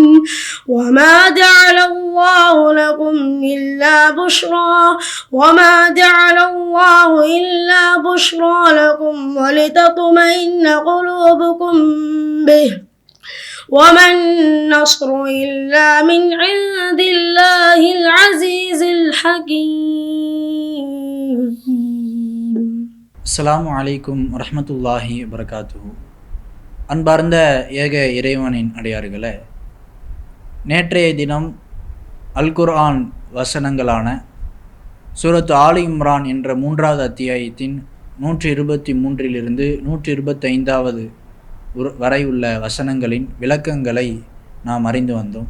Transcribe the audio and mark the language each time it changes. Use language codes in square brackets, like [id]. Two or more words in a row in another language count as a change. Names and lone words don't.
[ar] وما جعل الله لكم إلا بشرى لكم ولتطمئن قلوبكم به وما النصر إلا من عند الله العزيز الحكيم. السلام عليكم ورحمة الله وبركاته. [ta] அன்பார்ந்த ஏக இறைவனின் அடியார்களே, நேற்றைய தினம் அல் குர்ஆன் வசனங்களான சூரத் ஆலி இம்ரான் என்ற 3வது அத்தியாயத்தின் 123 125 வரை உள்ள வசனங்களின் விளக்கங்களை நாம் அறிந்து வந்தோம்.